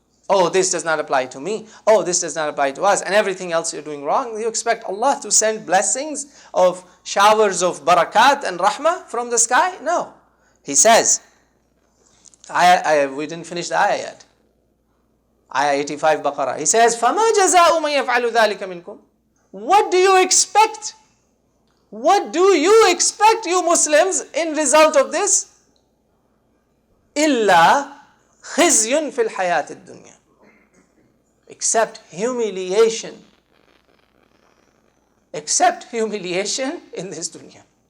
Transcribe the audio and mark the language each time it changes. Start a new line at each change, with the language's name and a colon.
English: Oh, this does not apply to me. Oh, this does not apply to us. And everything else you're doing wrong. You expect Allah to send blessings of showers of barakat and rahmah from the sky? No. He says, we didn't finish the ayah yet. Ayah 85 Baqarah. He says,
Arabic: فَمَا جَزَاءُ مَنْ يَفْعَلُ ذَلِكَ مِنْكُمْ.
English: What do you expect? What do you expect, you Muslims, in result of this?
Arabic: إِلَّا خِزْيٌ فِي الْحَيَاةِ الدُّنْيَا.
English: Except humiliation. Except humiliation in this dunya.